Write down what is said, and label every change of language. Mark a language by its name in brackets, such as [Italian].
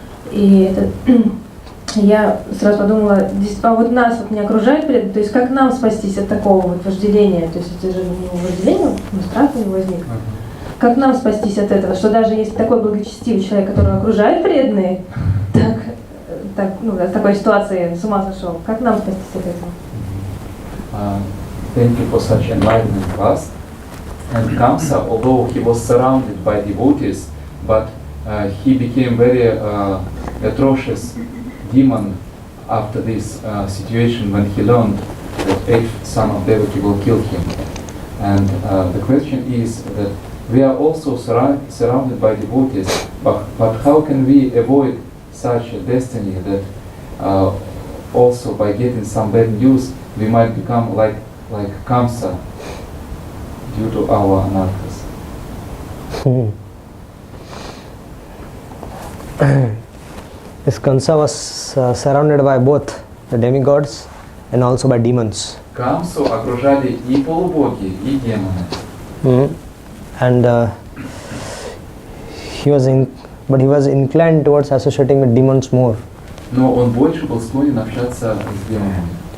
[Russian] И я сразу подумала, а вот нас вот не окружает преданные, то есть как нам спастись от такого вот вожделения, то есть это же не вожделение, но страх у него возник. Как нам спастись от этого, что даже если такой благочестивый человек, который окружает преданные, в такой ситуации с ума сошел, как нам спастись от этого? [English] Thank you for such enlightening class. And Kamsa, although he was surrounded by devotees, but he became very atrocious demon after this situation when he learned that 8th son of Devaki will kill him. And the question is that we are also surrounded by devotees, but how can we avoid such a destiny that also by getting some bad news we might become like Kamsa due to our anarthas? This Kamsa was surrounded by both the demigods and also by demons. [Russian] Камсу окружали и полубоги, и демоны. [English] And he was inclined towards associating with demons more. [Russian] Но он больше был склонен общаться с демонами.